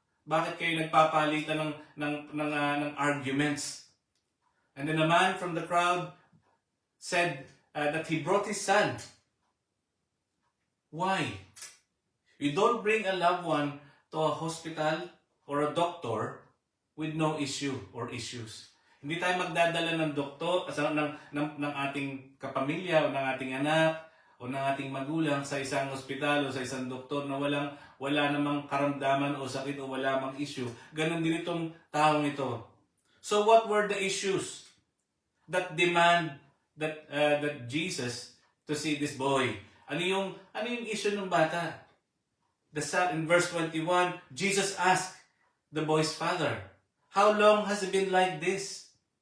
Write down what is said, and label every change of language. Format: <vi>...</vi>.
<tl>Bakit kayo nagpapalitan ng arguments?</tl> <en>And then a man from the crowd said that he brought his son. Why? You don't bring a loved one to a hospital or a doctor with no issue or issues.</en> <tl>Hindi tayo magdadala ng doktor, ng ating kapamilya o ng ating anak o ng ating magulang sa isang ospital o sa isang doktor na wala namang karamdaman o sakit o wala mang issue. Ganon din itong taong ito.</tl> <en>So what were the issues that demand that Jesus to see this boy?</en> <tl>Ano yung issue ng bata?</tl> <en>In verse 21, Jesus asked the boy's father, how long has it been like this?</en>